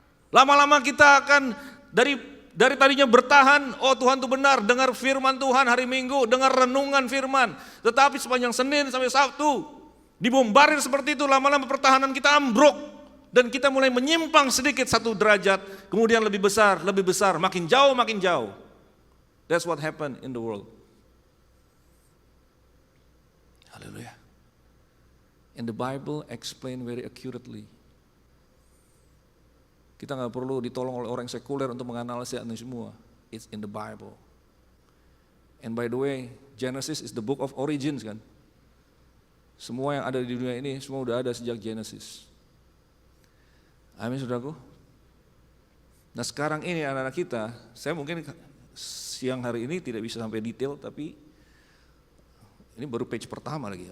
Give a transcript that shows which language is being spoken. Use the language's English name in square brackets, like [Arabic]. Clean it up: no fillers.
[Indonesian] Lama-lama kita akan dari tadinya bertahan, oh Tuhan itu benar, dengar firman Tuhan hari Minggu, dengar renungan firman. Tetapi sepanjang Senin sampai Sabtu, dibombardir seperti itu, lama-lama pertahanan kita ambruk. Dan kita mulai menyimpang sedikit 1 derajat, kemudian lebih besar, makin jauh, makin jauh. [English] That's what happened in the world. Hallelujah. And the Bible explain very accurately. [Indonesian] Kita nggak perlu ditolong oleh orang yang sekuler untuk menganalisis ini semua. [English] It's in the Bible. And by the way, Genesis is the book of origins kan. [Indonesian] Semua yang ada di dunia ini semua udah ada sejak Genesis. Amin saudaraku. Nah sekarang ini anak-anak kita, saya mungkin siang hari ini tidak bisa sampai detail, tapi ini baru page pertama lagi.